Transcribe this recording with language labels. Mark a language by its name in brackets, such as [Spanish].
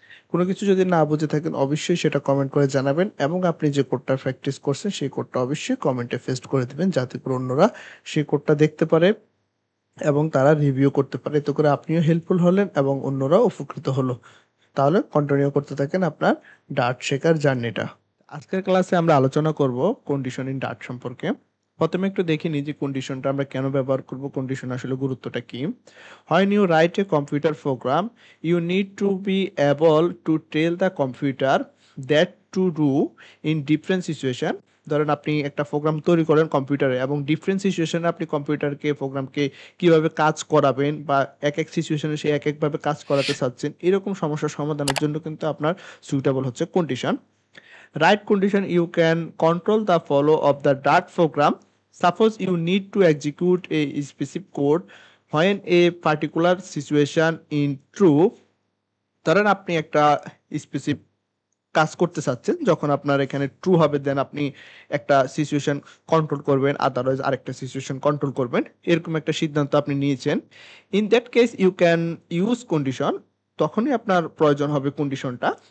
[Bangla] কোনো কিছু যদি না বুঝে থাকেন অবশ্যই সেটা কমেন্ট করে জানাবেন এবং আপনি যে কোডটা প্র্যাকটিস করছেন সেই কোডটা অবশ্যই কমেন্টে পেস্ট করে দিবেন, যাতে করে অন্যরা সেই কোডটা দেখতে পারে এবং তারা রিভিউ করতে পারে। এতে করে আপনিও হেল্পফুল হলেন এবং অন্যরাও উপকৃত হলো। তাহলে কন্টিনিউ করতে থাকেন আপনার ডার্ট শেখার জার্নিটা। আজকের ক্লাসে আমরা আলোচনা করব কন্ডিশন ইন ডার্ট সম্পর্কে। প্রথমে একটু দেখে নিই যে কন্ডিশনটা আমরা কেন ব্যবহার করব, কন্ডিশন আসলে গুরুত্বটা কি। [English] When you write a computer program, you need to be able to tell the computer that to do in different situation. [Bangla] ধরেন আপনি একটা প্রোগ্রাম তৈরি করেন কম্পিউটারে এবং ডিফারেন্ট সিচুয়েশনে আপনি কম্পিউটারকে প্রোগ্রামকে কিভাবে কাজ করাবেন বা এক এক সিচুয়েশনে সে এক একভাবে কাজ করাতে চাচ্ছেন, এরকম সমস্যার সমাধানের জন্য কিন্তু আপনার সুইটেবল হচ্ছে condition. [English] Right condition, you can control the flow of the Dart program. Suppose you need to execute a specific code when a particular situation in true. [Bangla] ধরেন আপনি একটা স্পেসিফিক কাজ করতে চাচ্ছেন, যখন আপনার এখানে ট্রু হবে দেন আপনি একটা সিচুয়েশন কন্ট্রোল করবেন, আদারওয়াইজ আরেকটা সিচুয়েশন কন্ট্রোল করবেন, এরকম একটা সিদ্ধান্ত আপনি নিয়েছেন। [English] in that case you can use condition, [Bangla] তখনই আপনার প্রয়োজন হবে কন্ডিশনটা।